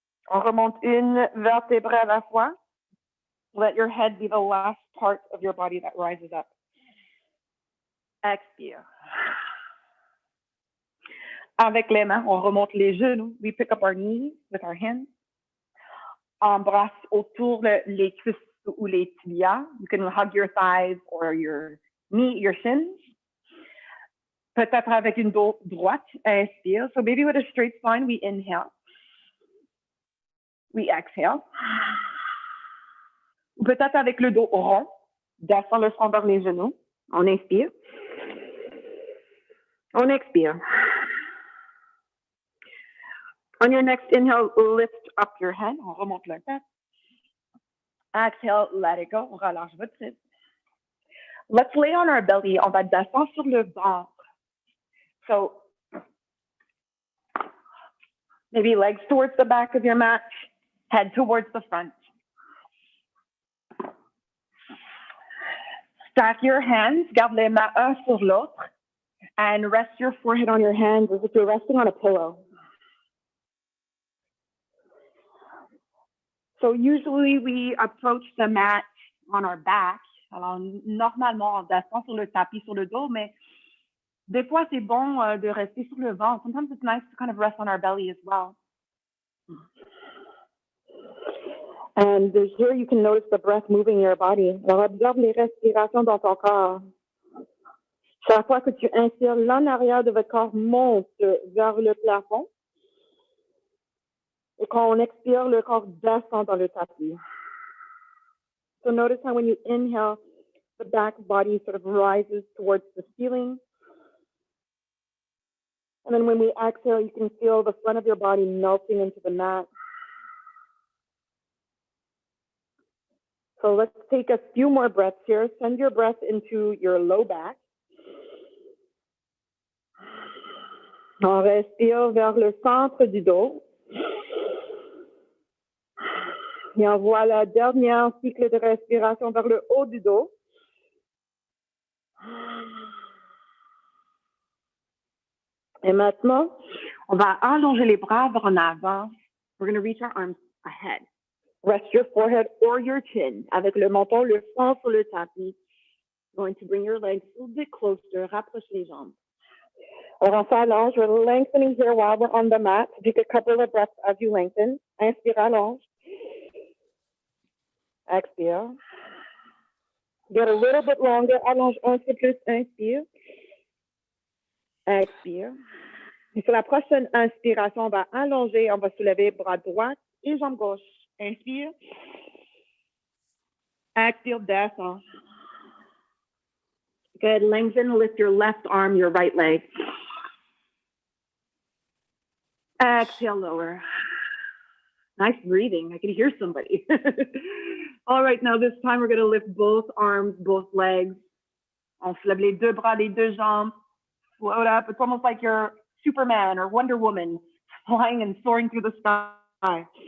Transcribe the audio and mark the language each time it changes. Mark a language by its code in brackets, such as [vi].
[fr] On remonte une vertèbre à la fois. [en] Let your head be the last part of your body that rises up. Expire. [fr] Avec les mains, on remonte les genoux. [en] We pick up our knees with our hands. [fr] Embrasse autour les cuisses ou les tibias. [en] You can hug your thighs or your shins. [fr] Peut-être avec une dos droite, inspire. [en] So maybe with a straight spine, we inhale. We exhale. [fr] Peut-être avec le dos rond, descend le front vers les genoux. On inspire. On expire. [en] On your next inhale, lift up your head. [fr] On remonte la tête. [en] Exhale, let it go. [fr] On relâche votre tête. [en] Let's lay on our belly. [fr] On va descendre sur le ventre. [en] So maybe legs towards the back of your mat, head towards the front. Stack your hands, [fr] garde les mains un sur l'autre. [en] And rest your forehead on your hands as if you're resting on a pillow. So usually we approach the mat on our back. [fr] Alors, normalement, en descend sur le tapis sur le dos, mais des fois, c'est bon de rester sur le ventre. [en] Sometimes it's nice to kind of rest on our belly as well. And here you can notice the breath moving your body. [fr] Alors, observe les respirations dans ton corps. Chaque fois que tu inspires, l'en arrière de votre corps monte vers le plafond. Et quand on expire, le corps descend dans le tapis. [en] So notice how when you inhale, the back body sort of rises towards the ceiling. And then when we exhale, you can feel the front of your body melting into the mat. So let's take a few more breaths here. Send your breath into your low back. [fr] On respire vers le centre du dos. Et on voit la dernière cycle de respiration vers le haut du dos. Et maintenant, on va allonger les bras vers en avant. [en] We're going to reach our arms ahead. Rest your forehead or your chin. [fr] Avec le menton, le front sur le tapis. [en] Going to bring your legs a little bit closer. [fr] Rapproche les jambes. Alors, on s'allonge. [en] We're lengthening here while we're on the mat. Take a couple of breaths as you lengthen. [fr] Inspire, allonge. Expire. [en] Get a little bit longer. [fr] Allonge un peu plus. Inspire. Expire. Et sur la prochaine inspiration, on va allonger. On va soulever bras droit et jambe gauche. Inspire. Expire, descend. [en] Good. Lengthen, lift your left arm, your right leg. Exhale, lower. Nice breathing. I can hear somebody. All right, now this time we're going to lift both arms, both legs. [fr] On soulève les deux bras, les deux jambes. [en] Float up. It's almost like you're Superman or Wonder Woman flying and soaring through the sky.